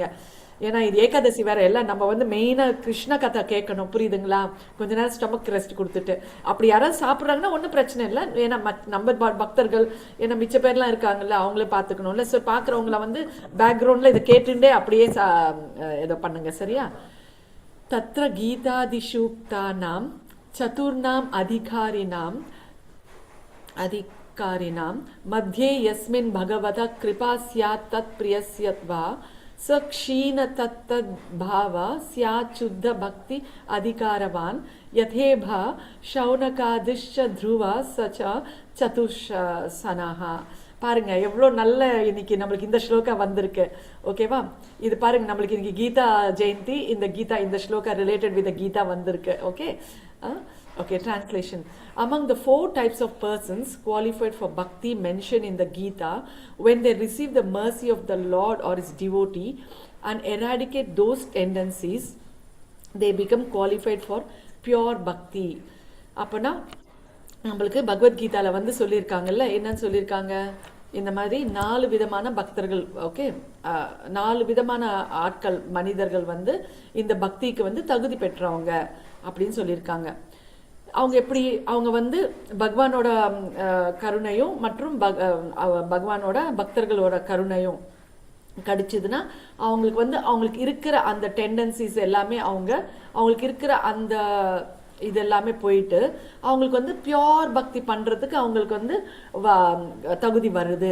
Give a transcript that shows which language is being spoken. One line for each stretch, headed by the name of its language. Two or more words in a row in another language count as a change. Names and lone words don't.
Tamil: ஏன்னா இது ஏகாதசி வேறு எல்லாம் நம்ம வந்து மெயினாக கிருஷ்ண கதை கேட்கணும், புரியுதுங்களா? கொஞ்ச நேரம்
English: stomach rest
Tamil: கொடுத்துட்டு அப்படி யாராவது சாப்பிட்றாங்கன்னா ஒன்றும் பிரச்சனை இல்லை. ஏன்னா நம்ம பக்தர்கள் ஏன்னா மிச்ச பேர்லாம் இருக்காங்கல்ல, அவங்களே பார்த்துக்கணும்ல. ஸோ பார்க்குறவங்கள வந்து பேக்ரவுண்டில் இதை கேட்டுட்டே அப்படியே இதை பண்ணுங்க. சரியா?
Sanskrit: तत्र गीतादिषूक्तानां चतुर्णाम् अधिकारिणां मध्ये यस्मिन् भगवतः कृपा स्यात् तत्प्रियस्य वा स क्षीण तत्तद्भाव स्यात् शुद्ध भक्ति अधिकारवान् यथेभ शौनकादिश्च ध्रुव स च चतुर्सनः.
Tamil: பாருங்க எவ்வளோ நல்ல இன்னைக்கு நம்மளுக்கு இந்த ஸ்லோகா வந்திருக்கு. ஓகேவா? இது பாருங்க நம்மளுக்கு இன்னைக்கு கீதா ஜெயந்தி. இந்த ஸ்லோகா
English: related with
Tamil: கீதா வந்திருக்கு.
English: okay. okay. Translation. Among the 4 types of persons qualified for bhakti mentioned in the Gita, when they receive the mercy of the Lord or his devotee and eradicate those tendencies, they become qualified for pure bhakti.
Tamil: அப்போனா நம்மளுக்கு பகவத்கீதாவில் வந்து சொல்லியிருக்காங்கல்ல, என்னன்னு சொல்லியிருக்காங்க? இந்த மாதிரி 4 விதமான பக்தர்கள், ஓகே, 4 விதமான ஆட்கள், மனிதர்கள் வந்து இந்த பக்திக்கு வந்து தகுதி பெற்றவங்க அப்படின்னு சொல்லியிருக்காங்க. அவங்க எப்படி, அவங்க வந்து பகவானோட கருணையும் மற்றும் பகவானோட பக்தர்களோட கருணையும் கிடைச்சதுன்னா அவங்களுக்கு வந்து அவங்களுக்கு இருக்கிற அந்த டெண்டன்சிஸ் எல்லாமே அவங்களுக்கு இருக்கிற அந்த இது எல்லாமே போயிட்டு அவங்களுக்கு வந்து பியோர் பக்தி பண்றதுக்கு அவங்களுக்கு வந்து தகுதி வருது.